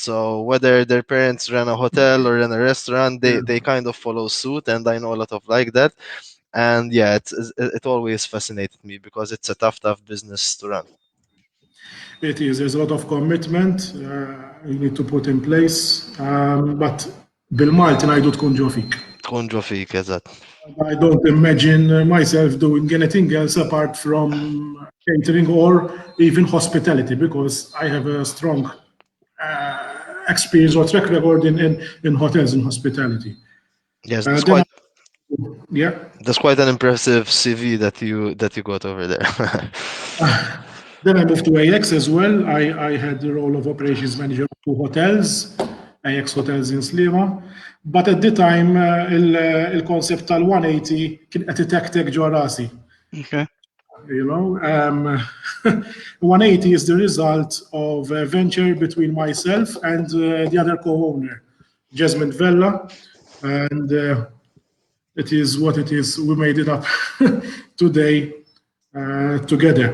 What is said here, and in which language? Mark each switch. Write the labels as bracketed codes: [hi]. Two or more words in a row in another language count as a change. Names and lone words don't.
[en] So whether their parents run a hotel or run a restaurant, they kind of follow suit. And I know a lot of like that. And yeah, it always fascinated me because it's a tough business to run. it is. There's a lot of commitment you need to put in place. [mt] But bil-Malti ngħidu tkun ġo fik. tkun ġo fik, eżatt. [en] I don't imagine myself doing anything else apart from catering or even hospitality because I have a strong experience or track record in hotels and hospitality. Yes, Then, yeah. that's quite an impressive CV that you got over there. Then I moved to AX as well. I had the role of operations manager of 2 hotels, AX Hotels in Slima. But at the time, [mt] il-concept tal-180 kien qed itektek ġo rasi. [en] Okay. You know, 180 is the result of a venture between myself and the other co-owner, Jasmine Vella, and it is what it is. We made it up today together.